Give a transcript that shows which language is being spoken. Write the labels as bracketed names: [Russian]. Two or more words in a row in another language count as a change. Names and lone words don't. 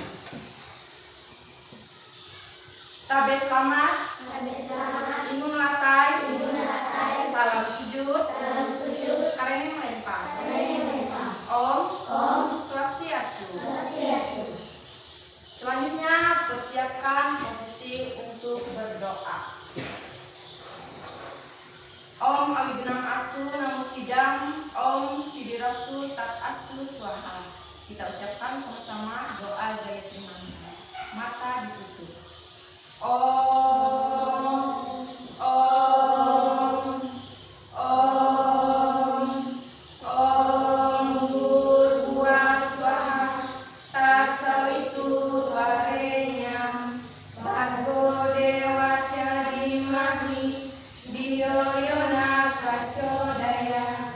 [Indonesian] Tabe selamat, ingun latai, salam sujud, karena melempang. [Sanskrit] Om Swastiastu. [Indonesian] Selanjutnya persiapkan posisi untuk berdoa. [Sanskrit] Om Abhignam Astu Namo Sidam, Om Sidirastu Tat Astu Swaha. [Indonesian] Kita ucapkan sama-sama doa Gayatri Mantra. Mata ditutup. [Sanskrit] Om, Om, Om, Om Bhurvuvah Swaha Tatsavitu Varenyam Bhargo Devasya Dhimahi Dhiyo Yona Prachodaya.